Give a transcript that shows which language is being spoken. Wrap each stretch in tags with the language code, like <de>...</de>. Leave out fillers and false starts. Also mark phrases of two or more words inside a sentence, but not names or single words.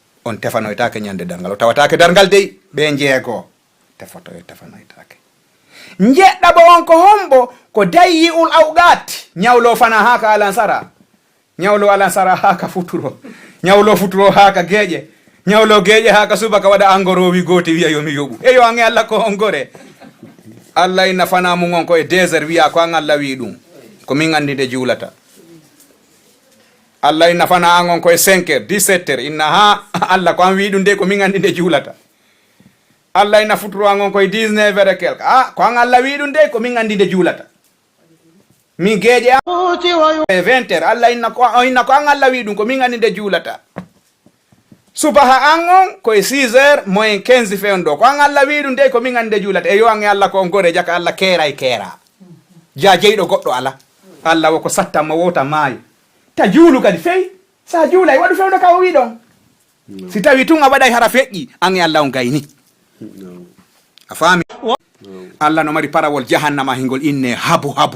<ff>on tefanoytake ñande dargal o tawatake dargal dey ɓe jeego tefanoytake jeɗɗaɓo on ko hombo ko dayyi ul awqat ñawlo fana haka alansara ñawlo alansara haka futuro ñawlo futuro haka geeƴe ñawlo geeƴe haka subaka waɗa angorowi gooti wiya yomi yoɓu eyo ange Allah ko on gore Allah inna fana mum on ko e désert wiya ko an Allah wi ɗum ko min andi nde juulata Allah inna fana an on ko e 5 heures 17 heures inna ha Allah ko an wi ɗum de ko min andi nde juulata Allah inna futuro an on ko e 19</ff> <fr>heures et quelque</fr> <ff>ko an Allah wi ɗum de ko min andi nde juulata mi geeƴe e 20 heures Allah inna ko an Allah wi ɗum ko min andi nde juulata subaha an on koye 6</ff> <fr>heures moins</fr> <ff>15 fewn ɗo ko an Allah wi ɗum de ko min andi nde juulata e yo an e Allah ko on gore jaka Allah keera e keera ja jeyɗo goɗɗo ala Allah woko sattanmo wota maayo ta juulu kadi feyi sa juulay waɗu fewno ka o wi ɗon si tawi tun a waɗay hara feƴƴi an e Allah on gayni a faami Allah no mari parawol jahannama hingol inne habu</ff>